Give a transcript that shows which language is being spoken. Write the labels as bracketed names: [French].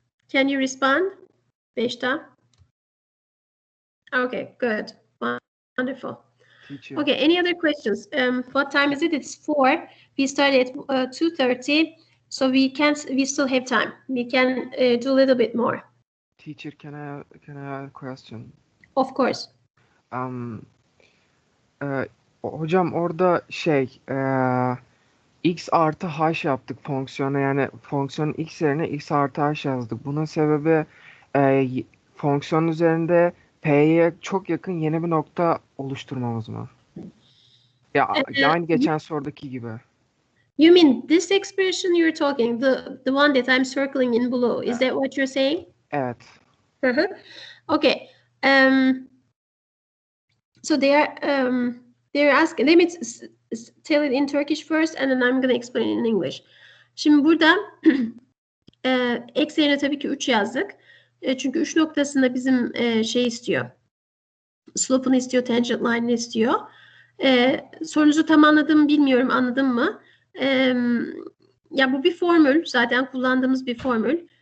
[English] Can you respond, Beshta? Okay, good, wonderful. Teacher. Okay, any other questions? What time is it? It's 4. We started at 2:30, so we still have time. We can do a little bit more. Teacher, can I ask a question? Of course. [Turkish] Hocam orada x artı h yaptık fonksiyona, yani fonksiyonun x yerine x artı h yazdık. Bunun sebebi fonksiyon üzerinde p'ye çok yakın yeni bir nokta oluşturmamız mı? Ya aynı geçen sorudaki gibi. [English] You mean this expression you're talking, the one that I'm circling in below? Is that what you're saying? [Turkish] Evet. [English] Okay. So they're asking. Let me tell it in Turkish first, and then I'm going to explain it in English. [Turkish] Şimdi burada x yerine tabii ki 3 yazdık. Çünkü 3 noktasında bizim şey istiyor. Slope'unu istiyor, tangent line'ını istiyor. Sorunuzu tam anladım bilmiyorum, anladın mı? Ya bu bir formül, zaten kullandığımız bir formül.